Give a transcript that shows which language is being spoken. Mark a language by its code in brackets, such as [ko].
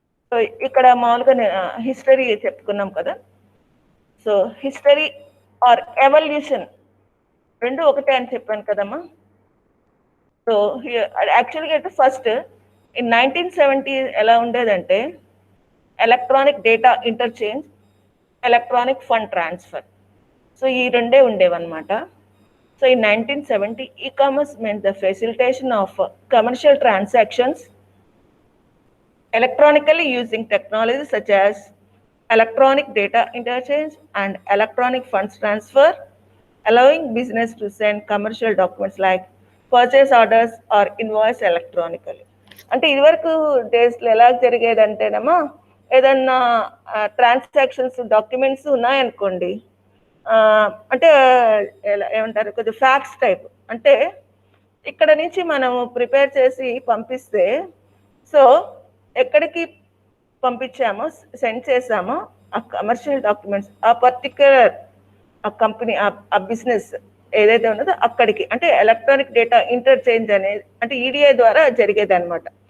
[te] So ఇక్కడ మామూలుగా history చెప్పుకున్నాం కదా. సో హిస్టరీ ఆర్ ఎవల్యూషన్ రెండు ఒకటే అని చెప్పాను కదమ్మా. [en] So యాక్చువల్గా అయితే first in 1970 ఎలా ఉండేదంటే electronic data interchange, electronic fund transfer. [te] So ఈ రెండే ఉండేవన్నమాట. [en] So in 1970 e-commerce meant the facilitation of commercial transactions electronically using technologies such as electronic data interchange and electronic funds transfer, allowing business to send commercial documents like purchase orders or invoice electronically. [te] అంటే ఇదివరకు డేస్లో ఎలా జరిగేదంటేనమ్మా, ఏదన్నా transactions documents ఉన్నాయనుకోండి, అంటే ఏమంటారు కొంచెం fax type, అంటే ఇక్కడ నుంచి మనము ప్రిపేర్ చేసి పంపిస్తే, సో ఎక్కడికి పంపించామో సెండ్ చేసామో ఆ కమర్షియల్ డాక్యుమెంట్స్ ఆ పర్టిక్యులర్ ఆ కంపెనీ ఆ బిజినెస్ ఏదైతే ఉన్నదో అక్కడికి, అంటే ఎలక్ట్రానిక్ డేటా ఇంటర్చేంజ్ అనేది అంటే ఈడిఐ ద్వారా జరిగేది అనమాట.